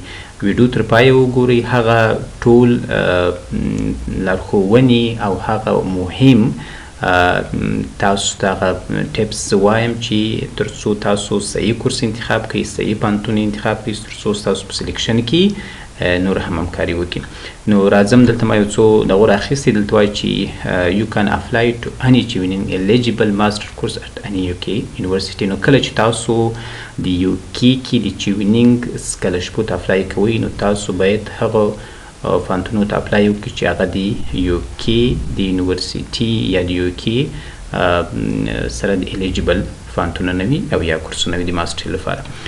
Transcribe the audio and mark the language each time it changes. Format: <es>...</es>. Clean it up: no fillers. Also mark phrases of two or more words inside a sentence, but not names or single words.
<ps>ویډیو تر پایه وګورئ، هغه ټول لارښوونې او هغه مهم تاسو ته هغه ټپس زه وایم چې تر څو تاسو صحیح کورس انتخاب کړئ، صحیح پوهنتون انتخاب کړئ، تر څو ستاسو په سلیکشن کې نور هم همکاري وکړي. نو راځم دلته ما یو څو دغه راخیستي، دلته وایي چې</ps> <en>you can apply to any Chevening eligible master course at any UK university.</en> <ps>نو کله چې تاسو د UK کې د چیونېنګ سکالرشیپو ته اپلای کوئ، نو تاسو باید هغه پوهنتونو ته اپلای وکړئ چې هغه د UK د یونیورسټي یا د UK سره د الیجیبل پوهنتونونه وي او یا کورسونه وي د ماسټري لپاره.</ps>